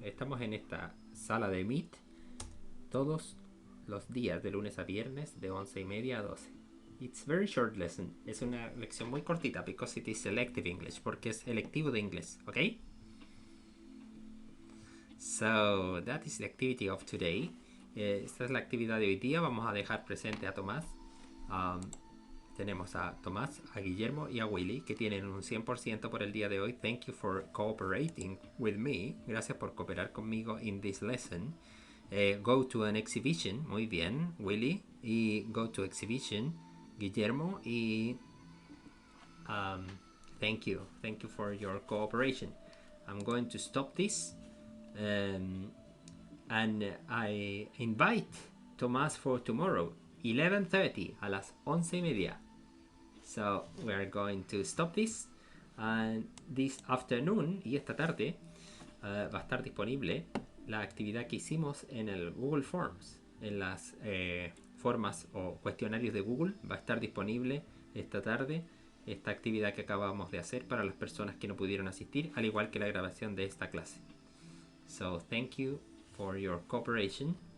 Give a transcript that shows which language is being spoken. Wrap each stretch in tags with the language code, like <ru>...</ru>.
<es>Estamos en esta sala de Meet todos los días de lunes a viernes de 11:30 a 12.</es> <en>It's very short lesson.</en> <es>Es una lección muy cortita</es> <en>because it is selective English,</en> <es>porque es electivo de inglés,</es> <en>¿ok? So that is the activity of today.</en> <es>Esta es la actividad de hoy día. Vamos a dejar presente a Tomás. Tenemos a Tomás, a Guillermo y a Willy, que tienen un 100% por el día de hoy.</es> <en>Thank you for cooperating with me.</en> <es>Gracias por cooperar conmigo</es> <en>in this lesson. Go to an exhibition.</en> <es>Muy bien,</es> <en>Willy. Y go to exhibition, Guillermo. Y thank you for your cooperation. I'm going to stop this. And I invite Tomás for tomorrow, 11:30,</en> <es>a las 11:30.</es> <en>So we are going to stop this. And this afternoon</en> <es>y esta tarde va a estar disponible la actividad que hicimos en el Google Forms. En las formas o cuestionarios de Google va a estar disponible esta tarde esta actividad que acabamos de hacer para las personas que no pudieron asistir, al igual que la grabación de esta clase.</es> <en>So thank you for your cooperation.</en>